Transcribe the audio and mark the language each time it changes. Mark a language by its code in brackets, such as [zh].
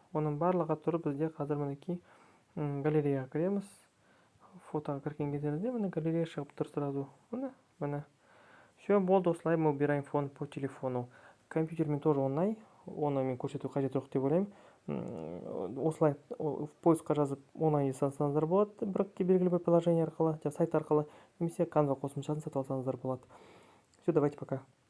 [kk] Оның барлығы тұр, бізде қазір мінекей галереяға кіреміз. Фотоға кірген кездерінде міне галерея шығып тұр сразу. Міне. [ru] Все, [kk] болды, осылай [ru] мы убираем фон по телефону. [kk] Компьютермен тоже оңай. Оны мен көрсету қажет жоқ деп ойлаймын. Осылай поисқа жазып оңай жасасаңыздар болады. Бірақ белгілі бір приложение арқылы, сайт арқылы, немесе Canva қосымшасын сатып алсаңыздар болады. [ru] Все, давайте пока.